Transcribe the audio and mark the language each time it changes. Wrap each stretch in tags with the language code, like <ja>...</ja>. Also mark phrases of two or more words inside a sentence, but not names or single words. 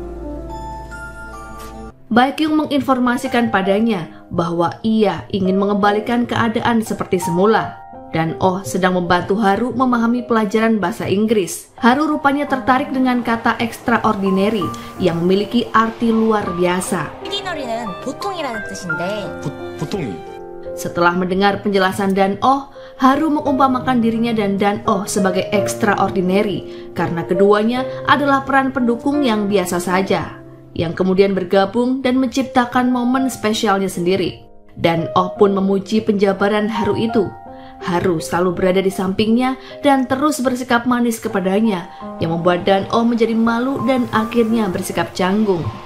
<id>Baekhyun menginformasikan padanya bahwa ia ingin mengembalikan keadaan seperti semula. Dan-oh sedang membantu Haru memahami pelajaran bahasa Inggris. Haru rupanya tertarik dengan kata extraordinary yang memiliki arti luar biasa.</id> <ko>ordinary는 보통이라는 뜻인데. 보통이.</ko> <id>Setelah mendengar penjelasan Dan-oh, Haru mengumpamakan dirinya dan Dan-oh sebagai extraordinary karena keduanya adalah peran pendukung yang biasa saja, yang kemudian bergabung dan menciptakan momen spesialnya sendiri. Dan-oh pun memuji penjabaran Haru itu. Haru selalu berada di sampingnya dan terus bersikap manis kepadanya, yang membuat Dan-oh menjadi malu dan akhirnya bersikap canggung.</id>